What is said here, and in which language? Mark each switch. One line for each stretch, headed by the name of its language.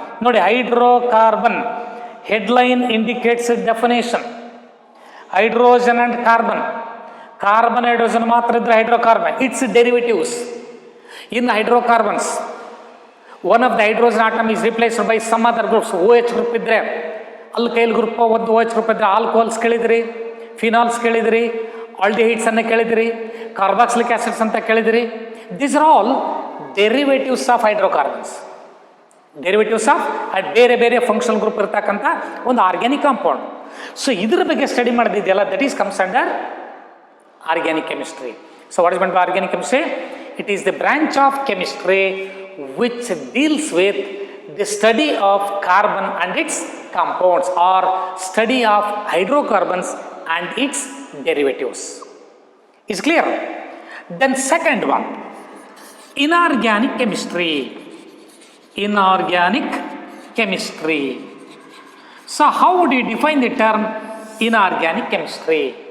English: Nodi, hydrocarbon headline indicates a definition. Hydrogen and carbon, hydrogen
Kannada: matra idre
English: hydrocarbon, its derivatives. In hydrocarbons, one of the hydrogen atom is replaced by some other groups.
Kannada: OH group idre alkyl group, ಒಂದು OH group idre alcohols ಕೇಳಿದ್ರಿ, phenols ಕೇಳಿದ್ರಿ, aldehydes ಅನ್ನು ಕೇಳಿದಿರಿ, carboxylic acids ಅಂತ ಕೇಳಿದಿರಿ.
English: these are all
Kannada: derivatives of hydrocarbons. Derivatives of ಬೇರೆ ಬೇರೆ functional group ಇರ್ತಕ್ಕಂಥ ಒಂದು ಆರ್ಗ್ಯಾನಿಕ್ ಕಾಂಪೌಂಡ್. ಸೊ ಇದ್ರ ಬಗ್ಗೆ study ಮಾಡಿದೆಯಲ್ಲ,
English: That is comes under organic chemistry. So what is meant by organic chemistry? It is the branch of chemistry which deals with the study of carbon and its compounds or study of hydrocarbons and its derivatives. Is clear? Then second one, inorganic chemistry. Inorganic chemistry. So how would you define the term inorganic chemistry?